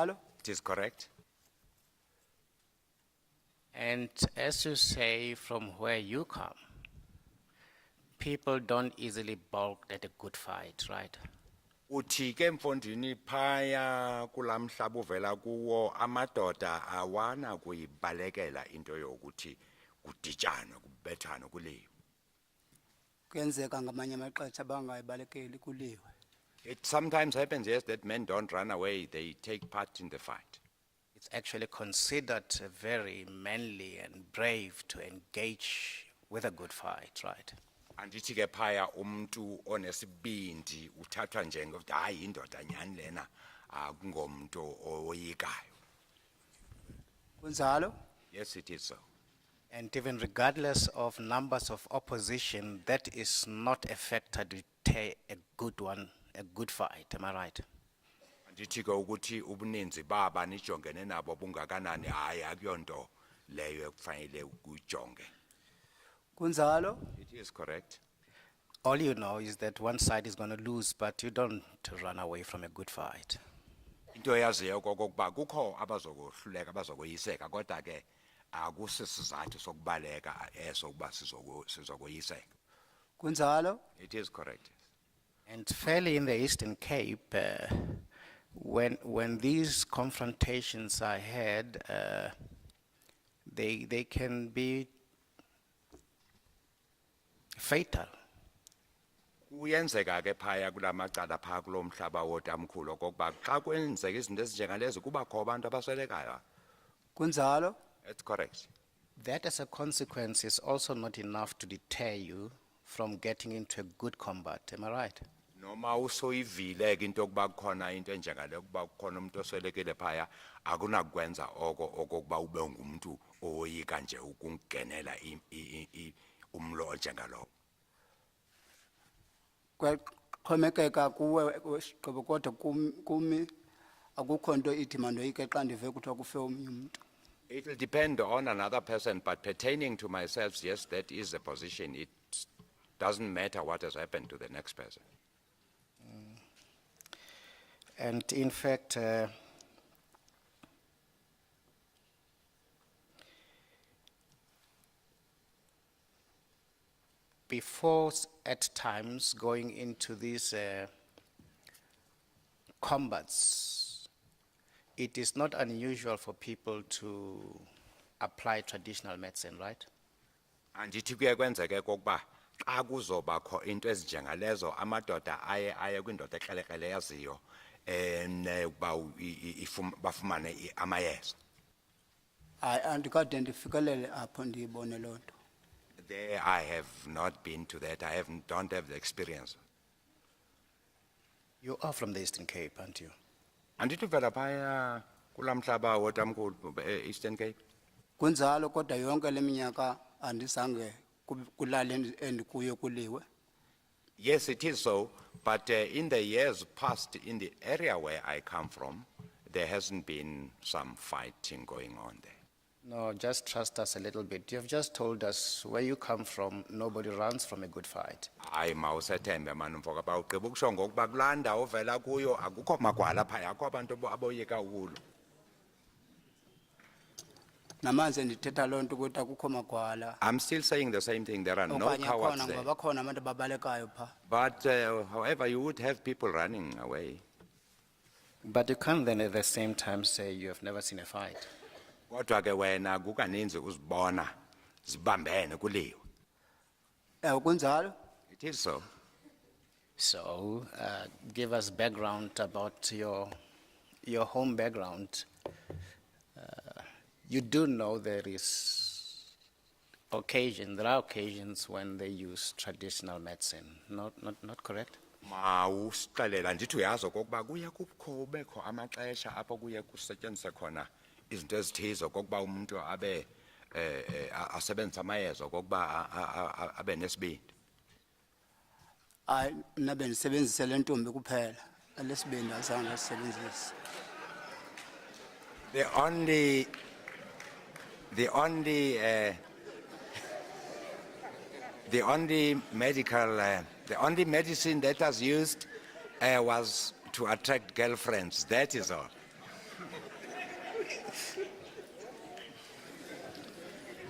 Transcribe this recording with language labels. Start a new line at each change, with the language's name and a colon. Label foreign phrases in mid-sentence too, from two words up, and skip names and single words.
Xhosa: Kunjalo?
English: It is correct. And as you say, from where you come, people don't easily balk at a good fight, right?
Xhosa: Uthi ke mfondini phaya kulamhlaba uvela kuwo amadoda awana kuyibalekela into yokuthi kuditshana kubethana kuliwe. Kuyenzeka ngamanye amaxesha bangayibalekeli kuliwe.
English: It sometimes happens, yes, that men don't run away, they take part in the fight. It's actually considered very manly and brave to engage with a good fight, right?
Xhosa: Andithi ke phaya umuntu onesibindi uthathwa njengokuthi hayi indoda nyani lena akungomuntu oyikayo. Kunjalo?
English: Yes, it is so. And even regardless of numbers of opposition, that is not a factor to tear a good fight, am I right?
Xhosa: Andithi ke ukuthi ubuninzi baba nijongene nabo bungakanani hayi akuyonto leyo ekufanele ukujonge. Kunjalo?
English: It is correct. All you know is that one side is going to lose, but you don't run away from a good fight.
Xhosa: Into yaziyo kokuba kukho abazokuhluleka abazokoyiseka kodwa ke akusisizathu sokubaleka esokuba sizokoyiseka. Kunjalo?
English: It is correct. And fairly in the Eastern Cape, when these confrontations are had, they can be fatal.
Xhosa: Kuyenzeka ke phaya kulamacala phaya kulomhlaba wotamkhulu kokuba xa kwenzeka izinto ezinjengalezo kuba kho abantu abaswelekayo. Kunjalo?
English: That's correct. That as a consequence is also not enough to deter you from getting into a good combat, am I right?
Xhosa: Noma usoyivile ke into yokuba kukhona into enjengale ukuba kukhona umuntu oswelekile phaya akunakwenza okokuba ube ngumuntu owoyika nje ukungenela umlo onjengalo. Kwaxhomekeka kuwe sigqibo kodwa kumi akukho nto ithi mandoyike xa ndive kuthiwa kufe omnye umuntu.
English: It will depend on another person, but pertaining to myself, yes, that is the position. It doesn't matter what has happened to the next person. And in fact, before at times going into these combats, it is not unusual for people to apply traditional medicine, right?
Xhosa: Andithi kuye kwenzeke kokuba xa kuzobakho into ezinjengalezo amadoda aye kwindoda ekrelekrele yaziyo ukuba bafumane amayeza. Hayi andikade ndifikelele apho ndiyibone loo nto.
English: There I have not been to that. I don't have the experience. You are from the Eastern Cape, aren't you?
Xhosa: Andithi vela phaya kulamhlaba wotamkhulu Eastern Cape. Kunjalo kodwa yonke leminyaka andizange kulale endikuyo kuliwe.
English: Yes, it is so, but in the years past, in the area where I come from, there hasn't been some fighting going on there. No, just trust us a little bit. You have just told us where you come from, nobody runs from a good fight.
Xhosa: Hayi mawusethembe mani mfoka ba ugqiba ukusho ngokuba kulaa ndawo ovela kuyo akukho magwala phaya akho abantu aboyika ukulo. Namanje ndithetha loo nto ukuthi akukho magwala.
English: I'm still saying the same thing. There are no
Xhosa: Okanye
English: cowards
Xhosa: khona
English: there.
Xhosa: ngoba bakhona abantu ababalekayo pha.
English: But however, you would have people running away. But you can't then at the same time say you have never seen a fight.
Xhosa: Kodwa ke wena kukaninzi uzibona zibambene kuliwe. Kunjalo?
English: It is so. So, give us background about your home background. You do know there are occasions when they use traditional medicine, not correct?
Xhosa: Mawusixelela ndithi uyazi okokuba kuye kubekho amaxesha apho kuye kusetyenziswe khona izinto ezithizo kokuba umuntu abe asebenzisa amayeza kokuba abe nesibindi. Hayi mina bendisebenzise le ntombi kuphela. Lesibindi azange sisebenzise.
English: The only medicine that was used was to attract girlfriends. That is all.